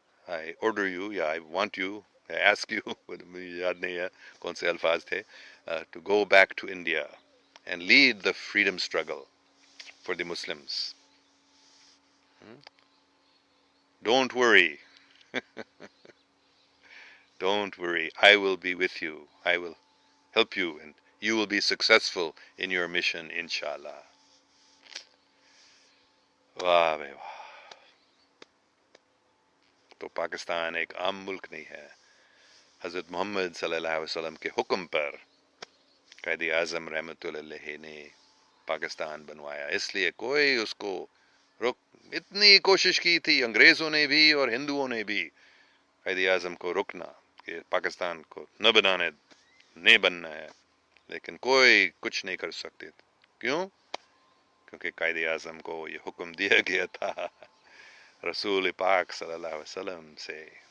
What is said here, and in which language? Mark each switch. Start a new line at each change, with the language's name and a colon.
English: I order you یا I want you I ask you
Urdu: مجھے یاد نہیں ہے کون سے الفاظ تھے،
English: to go back to India and lead the freedom struggle for the Muslims. Don't worry, don't worry, I will be with you, I will help you and you will be successful in your mission inshallah.
Urdu: واہ بھائی واہ، تو پاکستان ایک عام ملک نہیں ہے، حضرت محمد صلی اللہ علیہ وسلم کے حکم پر قائد اعظم رحمۃ اللہ علیہ نے پاکستان بنوایا، اس لیے کوئی اس کو روک، اتنی کوشش کی تھی انگریزوں نے بھی اور ہندوؤں نے بھی قائد اعظم کو روکنا کہ پاکستان کو نہ بنانے، نہیں بننا ہے، لیکن کوئی کچھ نہیں کر سکتے، کیوں؟ کیونکہ قائد اعظم کو یہ حکم دیا گیا تھا رسول پاک صلی اللہ علیہ وسلم سے،